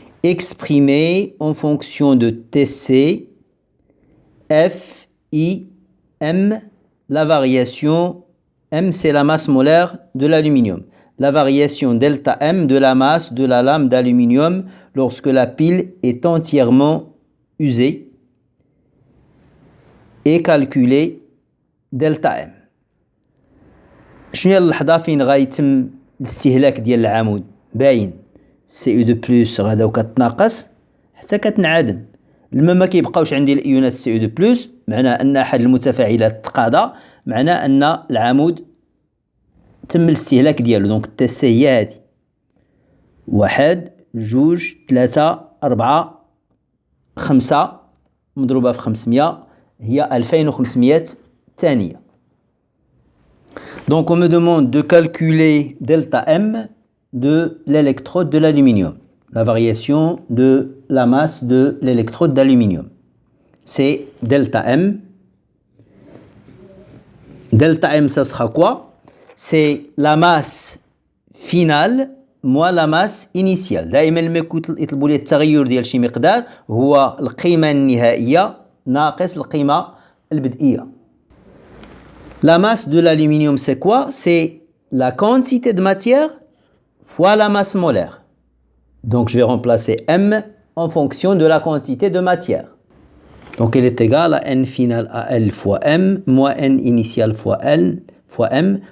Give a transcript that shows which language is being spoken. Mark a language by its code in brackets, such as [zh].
[fr] Exprimée en fonction de TC, F, I, M, la variation, M c'est la masse molaire de l'aluminium. La variation delta M de la masse de la lame d'aluminium lorsque la pile est entièrement usée et calculée delta M. [ar] شنو هي اللحظة فين غيتم الاستهلاك ديال العمود؟ باين CU2+ غادا وكتناقص حتى كتنعدم. لما ما كيبقاوش عندي الإيونات CU2+، معناه أن أحد المتفاعلات تقاضى، معناه أن العمود تم الاستهلاك ديالو. دونك التسي هي هادي 1 2 3 4 5 مضروبة في 500 هي 2500 ثانية. [fr] Donc on me demande de calculer delta M de l'électrode de l'aluminium, la variation de la masse de l'électrode d'aluminium. C'est delta M. Delta M, ça sera quoi? C'est la masse finale moins la masse initiale. [ar] دائما لما يطلبوا لي التغير ديال شي مقدار هو القيمة النهائية ناقص القيمة البدئية. [fr] La masse de l'aluminium, c'est quoi? C'est la quantité de matière fois la masse molaire. Donc je vais remplacer M en fonction de la quantité de matière. Donc elle est égale à N final à L fois M moins N initial fois L fois M.